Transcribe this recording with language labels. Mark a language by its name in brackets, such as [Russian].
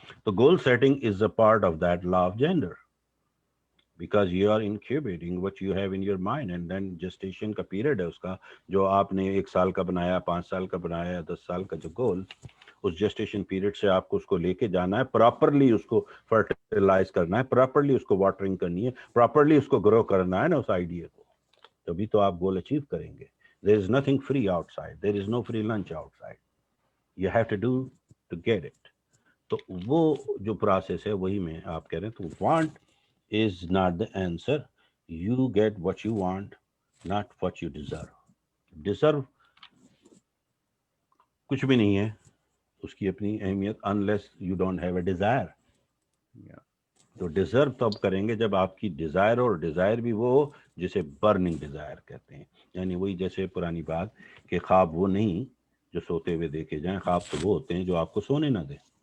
[Urdu] تو [English] goal setting is a part of that law of gender, because you are incubating what you have in your mind, [Urdu] and then gestation کا period ہے اس کا, جو آپ نے 1 سال کا بنایا, 5 سال کا بنایا, 10 سال کا جو گول, اس جسٹیشن پیریڈ سے آپ کو اس کو لے کے جانا ہے, پراپرلی اس کو فرٹیلائز کرنا ہے, پراپرلی اس کو واٹرنگ کرنی ہے, پراپرلی اس کو گرو کرنا ہے نا اس آئیڈیا کو, تبھی تو آپ گول اچیو کریں گے. [English] there is nothing free outside, there is no free lunch outside, you have to do to get it. [Urdu] تو وہ جو پروسیس ہے وہی میں آپ کہہ رہے ہیں. تو want [English] is not the answer. You get what you want, not what you deserve. [Urdu] Deserve کچھ بھی نہیں ہے, اس کی اپنی اہمیت, [English] unless you don't have a desire. [Urdu] تو ڈیزرو تب کریں گے جب آپ کی ڈیزائر, اور ڈیزائر بھی وہ جسے برننگ ڈیزائر کہتے ہیں. یعنی وہی جیسے پرانی بات کہ خواب وہ نہیں جو سوتے ہوئے دیکھے جائیں, خواب تو وہ ہوتے ہیں جو آپ کو سونے نہ دیں.